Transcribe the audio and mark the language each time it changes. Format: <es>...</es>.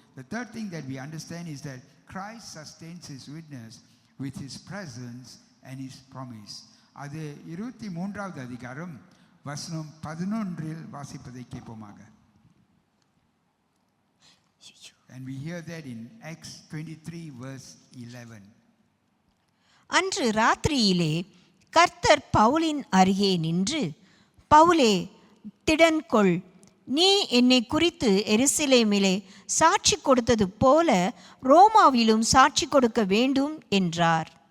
<en>The third thing that we understand is that Christ sustains his witness with his presence and his promise.</en> <ta>அது 23வது அதிகாரம் வசனம் 11 வாசிப்பதை கேட்போமாக.</ta> <en>And we hear that in Acts 23 verse 11.</en> <ta>அன்று ராத்திரியிலே கர்த்தர் பவுலின் அருகே நின்று, பவுலே, திடன்கொள், நீ என்னை குறித்து எருசலேமிலே சாட்சி கொடுத்தது போல ரோமாவிலும் சாட்சி கொடுக்க வேண்டும் என்றார்.</ta>